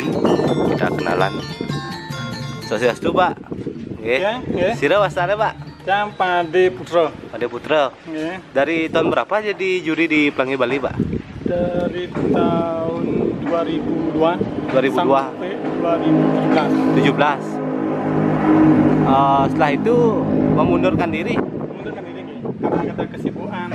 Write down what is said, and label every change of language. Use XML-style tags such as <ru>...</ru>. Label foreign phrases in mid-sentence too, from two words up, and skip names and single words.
<id>Kita kenalan.</id> <ban>Sosiastu, Pak. Nggih. Nggih. Sira wasane, Pak?</ban> <id>Yang Pade Putra. Pade Putra.</id> <ban>Nggih.</ban> <id>Dari tahun berapa jadi juri di Pelangi Bali, Pak? Dari tahun 2002 2002. sampai 2017. 17. Setelah itu memundurkan diri. Mengundurkan diri nggih, karena ada kesibukan.</id>